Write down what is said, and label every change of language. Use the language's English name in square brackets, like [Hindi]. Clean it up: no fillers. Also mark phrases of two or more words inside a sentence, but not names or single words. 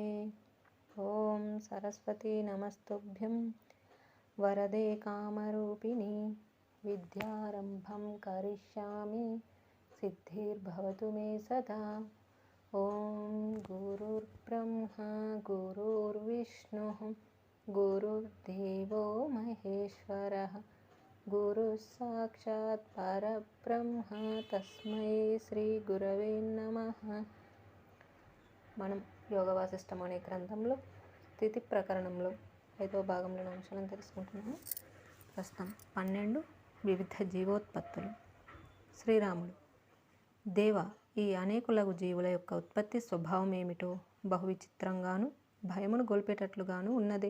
[Sanskrit] ॐ सरस्वती नमस्तुभ्यं वरदे कामरूपिणी विद्यारम्भं करिष्यामि सिद्धिर्भवतु मे सदा। ॐ गुरुर्ब्रह्मा गुरुर्विष्णुः गुरुर्देवो महेश्वरः गुरुः साक्षात् परब्रह्म तस्मै శ్రీ గురవే నమః. [Telugu] మనం యోగ వాసిష్టం అనే గ్రంథంలో స్థితి ప్రకరణంలో 5వ భాగంలోని అంశాలను తెలుసుకుంటున్నాము. ప్రస్తుతం 12 వివిధ జీవోత్పత్తులు. శ్రీరాముడు: దేవ, ఈ అనేకులగు జీవుల యొక్క ఉత్పత్తి స్వభావం ఏమిటో బహు విచిత్రంగాను భయమును గొల్పేటట్లుగాను ఉన్నదే.